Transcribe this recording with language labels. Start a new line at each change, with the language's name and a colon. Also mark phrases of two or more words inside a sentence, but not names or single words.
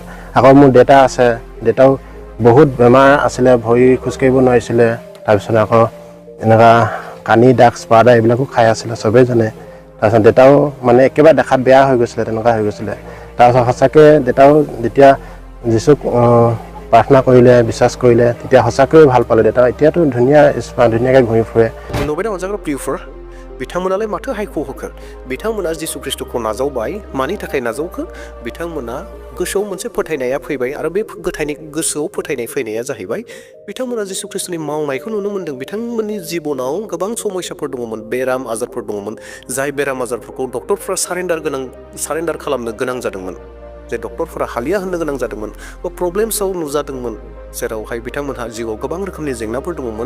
Assamese: আকৌ মোৰ দেউতা আছে, দেউতাও বহুত বেমাৰ আছিলে, ভৰি খোজকাঢ়িব নোৱাৰিছিলে, তাৰপিছত আকৌ এনেকুৱা কানি দাগ স্পাৰ্ডা এইবিলাকো খাই আছিলে, চবেই জানে। তাৰপিছত দেউতাও মানে একেবাৰে দেখাত বেয়া হৈ গৈছিলে, তেনেকুৱা হৈ গৈছিলে। তাৰপিছত সঁচাকৈ দেউতাও যেতিয়া যীচুক প্ৰাৰ্থনা কৰিলে, বিশ্বাস কৰিলে, তেতিয়া সঁচাকৈয়ে ভাল পালে। দেউতা এতিয়াতো ধুনীয়াকৈ ঘূৰি ফুৰে।
Bodo: नोबेदा अनजाग्रा प्रियफोर बिथांमोनालाय माथो हायखौ होखो बिथांमोना जिसु ख्रिस्टखौ नाजावबाय मानि थाखाय नाजावखो बिथांमोना गोसोआव मोनसे फोथायनाया फैबाय आरो बे गोसोआव फोथायनाय फैनाया जाहैबाय बिथांमोना जिसु ख्रिस्टनि मावनायखौ नुनो मोन्दों। बिथांमोननि जिबनाव गोबां समस्याफोर दङमोन, बेराम आजारफोर दङमोन, जाय बेराम आजारफोरखौ डक्टरफ्रा सारेन्डार खालामनो गोनां जादोंमोन, जे डक्टरफोरा हालिया होननो गोनां जादोंमोन बा प्रब्लेम्सआव नुजादोंमोन, जेरावहाय बिथांमोनहा जिउआव गोबां रोखोमनि जेंनाफोर दङमोन।